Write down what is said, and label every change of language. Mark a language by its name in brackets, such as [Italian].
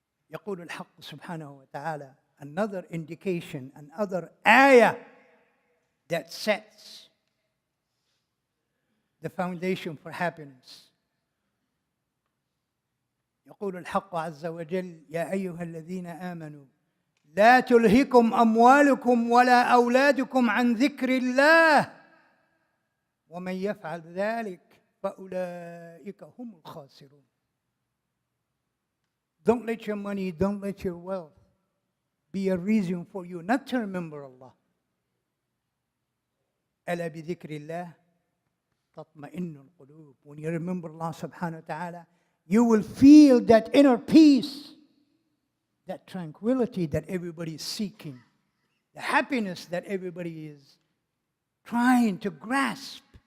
[Arabic] يقول الحق سبحانه وتعالى, [English] another indication, another ayah that sets the foundation for happiness. [Arabic] يقول الحق عز وجل, يا أيها الذين آمنوا لا تلهكم أموالكم ولا أولادكم عن ذكر الله ومن يفعل ذلك فأولئك هم الخاسرون. [English] Don't let your money, don't let your wealth be a reason for you not to remember Allah. [Arabic] ألا بذكر الله تطمئن القلوب. [English] When you remember Allah subhanahu wa ta'ala, you will feel that inner peace, that tranquility that everybody is seeking, the happiness that everybody is trying to grasp.